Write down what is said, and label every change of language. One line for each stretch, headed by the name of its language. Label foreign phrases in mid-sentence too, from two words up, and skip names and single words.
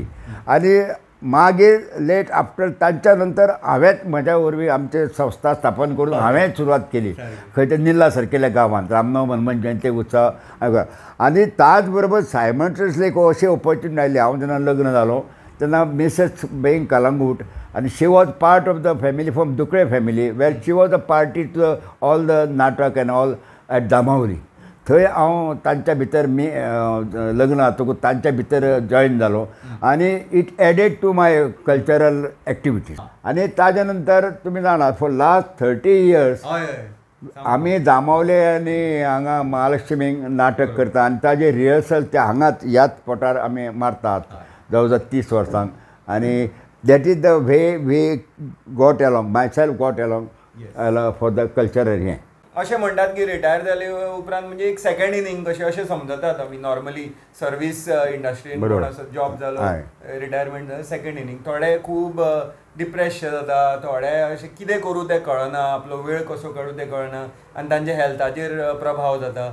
Konkani: आनी मागीर
English: late after
Konkani: तांच्या नंतर हांवेंच म्हज्या वरवीं आमचे संस्था स्थापन करून हांवें सुरवात केली खंय ते निल्ला सारकेल्या गांवांत रामनव हनुमान जयंती उत्सव. आनी ताच बरोबर सायमल्टेनियसली एक अशी ऑपॉर्च्युनिटी आयली हांव जेन्ना लग्न जालो तेन्ना
English: Mrs being Calangute and she was part of the family from Dukre family where she was a party to all the natak and all at Damauri.
Konkani: थंय हांव तांच्या भितर मी लग्न जातकूच तांच्या भितर जॉयन जालो आनी
English: it added to my cultural activities.
Konkani: आनी ताज्या नंतर तुमी जाणा
English: for last 30 years
Konkani: आमी जामावले आनी हांगा महालक्ष्मीक नाटक करता आनी ताजे रिहर्सल ते हांगाच ह्याच स्पॉटार आमी मारतात जवळ जवळ 30 वर्सांक.
English: आनी That is the way we got along, myself got along for the cultural हें.
Konkani: अशें म्हणटात की रिटायर जाले उपरांत म्हणजे एक
English: second innings
Konkani: कशें अशें समजतात आमी नॉर्मली
English: service industry job
Konkani: जालो रिटायरमेंट जालो
English: second innings
Konkani: थोडे खूब डिप्रेस जाता थोडे अशें कितें करूं तें कळना आपलो वेळ कसो काडूं तें कळना आनी तांच्या हेल्थाचेर प्रभाव जाता.